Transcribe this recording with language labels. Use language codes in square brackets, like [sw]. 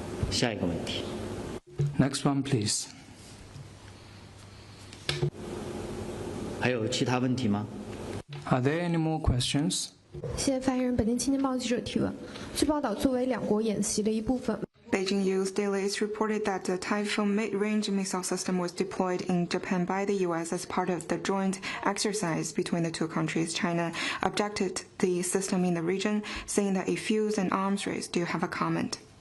[zh] 下一个问题。 [en] Next one, please. [zh] 还有其他问题吗？ [en] Are there any more questions? [zh] 谢谢发言人。本地青年报记者提问：据报道，作为两国演习的一部分。 [en] Beijing News Daily reported that the Typhoon mid-range missile system was deployed in Japan by the U.S. as part of the joint exercise between the two countries. China objected the system in the region, saying that it fuels an arms race. Do you have a comment?